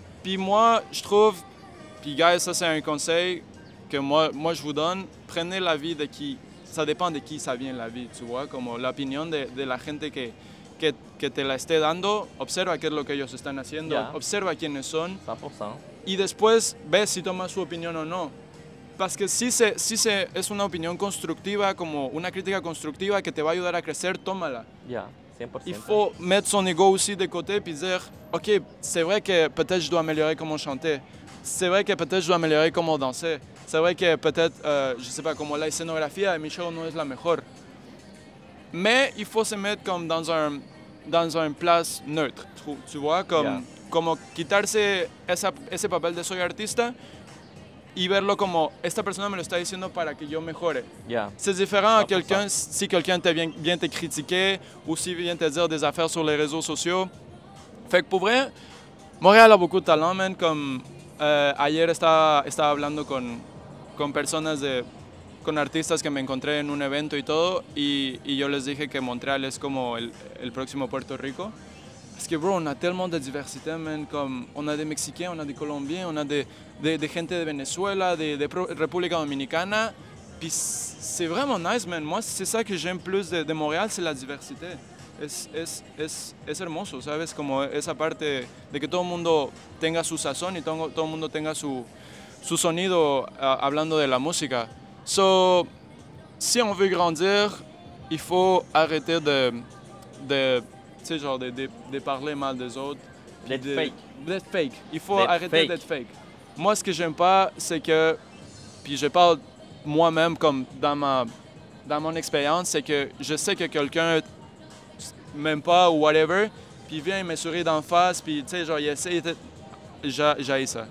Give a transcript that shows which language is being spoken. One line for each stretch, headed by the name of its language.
French: Puis moi, je trouve, puis guys, ça c'est un conseil que moi je vous donne, prenez l'avis de qui, ça dépend de qui ça vient la vie, tu vois, comme l'opinion de
Spanish: la gente que te la esté dando, observa qué es lo que ellos están haciendo, observa quiénes son 100%. y después ve si toma su opinión o no.
French: Parce que
Spanish: si es una opinión constructiva, como una crítica constructiva que te va a ayudar a crecer, tómala.
English: Yeah, 100%.
French: Il faut mettre son ego aussi de côté puis dire, OK, c'est vrai que peut-être je dois améliorer comment chanter. C'est vrai que peut-être je dois améliorer comment danser. C'est vrai que peut-être, je sais pas,
Spanish: como la escenografía de mi show no es la mejor.
French: Mais il faut se mettre comme dans un place neutre, tu vois,
Spanish: como quitarse ese papel de soy artista y verlo como, esta persona me lo está diciendo para que yo mejore.
English: Yeah.
French: C'est différent à quelqu'un, si quelqu'un vient te critiquer ou si vient te dire des affaires sur les réseaux sociaux. Fait que pour vrai, Montréal a beaucoup de talent, man.
Spanish: Comme ayer estaba hablando con personas con artistas que me encontré en un evento y todo, y yo les dije que Montréal es como el próximo Puerto Rico.
French: Parce que, bro, on a tellement de diversité, man. Comme, on a des Mexicains, on a des Colombiens, on a
Spanish: de gente de Venezuela, de República Dominicana.
French: Puis c'est vraiment nice, man. Moi, c'est ça que j'aime plus de Montréal, c'est la diversité.
Spanish: Es hermoso, ¿sabes? Como esa parte de que todo el mundo tenga su sazón y todo el mundo tenga su sonido hablando de la música.
French: So, si on veut grandir, il faut arrêter de tu sais, genre de parler mal des autres. D'être fake. D'être fake. Il faut arrêter d'être fake. Moi, ce que j'aime pas, c'est que, puis je parle moi-même comme dans mon expérience, c'est que je sais que quelqu'un m'aime pas ou whatever, puis il vient me sourire d'en face, puis tu sais, genre, il essaie de... J'haïs ça.